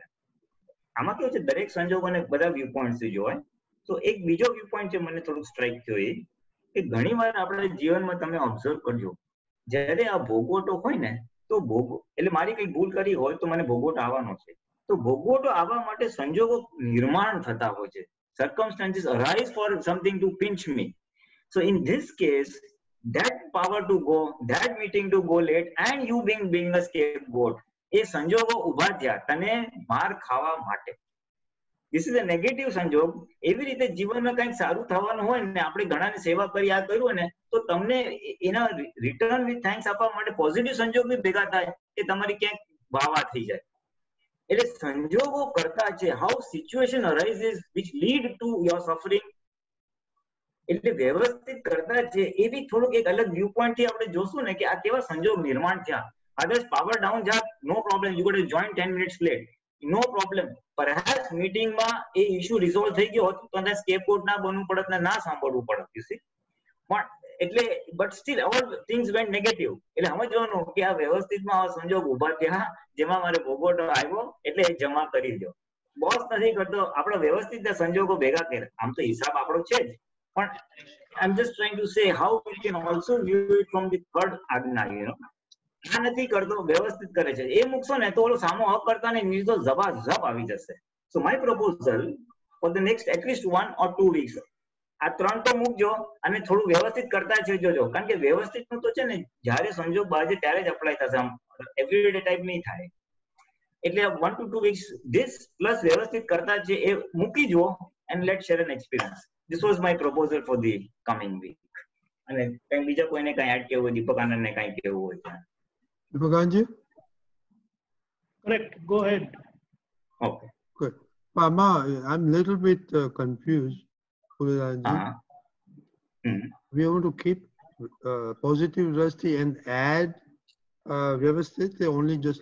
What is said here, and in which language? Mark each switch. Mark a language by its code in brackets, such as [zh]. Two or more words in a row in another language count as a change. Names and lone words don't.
[gu] આમાં કેવું છે દરેક સંજોગોને બધા [en] view point [gu] થી જોવાય. તો એક બીજો [en] view point [gu] છે મને થોડુંક સ્ટ્રાઇક થયો એ કે ઘણીવાર આપણે જીવનમાં તમે ઓબ્ઝર્વ કરજો, જ્યારે આ ભોગવટો હોય ને તો એટલે મારી કઈ ભૂલ કરી હોય તો મને ભોગવટો આવવાનો છે, તો ભોગવટો આવવા માટે સંજોગો નિર્માણ થતા હોય છે. [en] Circumstances arise for something to pinch me. So in this case, that power to go, that meeting to go late, and you being a scapegoat, [gu] એ સંજોગો ઉભા થયા તને માર ખાવા માટે. [en] This is a negative સંજોગ. [gu] એવી રીતે જીવનમાં કંઈક સારું થવાનું હોય ને, આપણે ઘણાની સેવા કરી આ કર્યું ને, તો તમને એના [en] return with thanks [gu] આપવા માટે પોઝિટિવ સંજોગ બી ભેગા થાય કે તમારી ક્યાંક વાવા થઈ જાય. એટલે સંજોગો કરતા છે, [en] how situation arises which lead to your suffering. [gu] એટલે વ્યવસ્થિત કરતા છે એ બી થોડુંક એક અલગ [en] view point [gu] થી આપણે જોશું ને કે આ કેવા સંજોગ નિર્માણ થયા. [en] Others power down જા, no problem, you got to join 10 minutes late, no problem. Perhaps meeting [gu] માં એ [en] issue resolve [gu] થઈ ગયો હોત તો સ્કેપગોટ ના બનવું પડત ને ના સાંભળવું પડત, [en] you see. [gu] પણ એટલે [en] but still all things went negative. [gu] એટલે સમજવાનું કે આ વ્યવસ્થિતમાં આ સંજોગ ઉભા થયા જેમાં મારે ભોગવટો આવ્યો એટલે એ જમા કરી દો. બોસ નથી કરતો, આપણા વ્યવસ્થિત સંજોગો ભેગા કરે. આમ તો હિસાબ આપણો છે જ, પણ [en] I am just trying to say how we can also view it from the third Agna, you know. [gu] આ નથી કરતો, વ્યવસ્થિત કરે છે, એ મૂકશો ને તો ઓલો સામો હક કરતા ને નિર્દો ઝપાઝપ આવી જશે. [en] so my proposal for the next atleast 1 or 2 weeks, [gu] આ 3 તો મૂકજો અને થોડું વ્યવસ્થિત કરતા છે જોજો. કારણ કે વ્યવસ્થિત નું તો છે ને જયારે સંજોગ બાજે ત્યારે જ અપ્લાય થશે, આમ [en] everyday type [gu] નહીં થાય. [en] એટલે 1 to 2 weeks this પ્લસ [gu] વ્યવસ્થિત કરતા છે એ મૂકી જુઓ [en] and let's share an experience. This was my proposal for the coming week. [gu] અને કઈ બીજા કોઈને કઈ એડ કેવું હોય, દીપક આનંદને કઈ કેવું હોય? દીપક આનંદજી? [en] Correct, go ahead. Okay, good. Mama, I'm a little bit confused. We want to keep positive drashti and add vyavasthit, they only just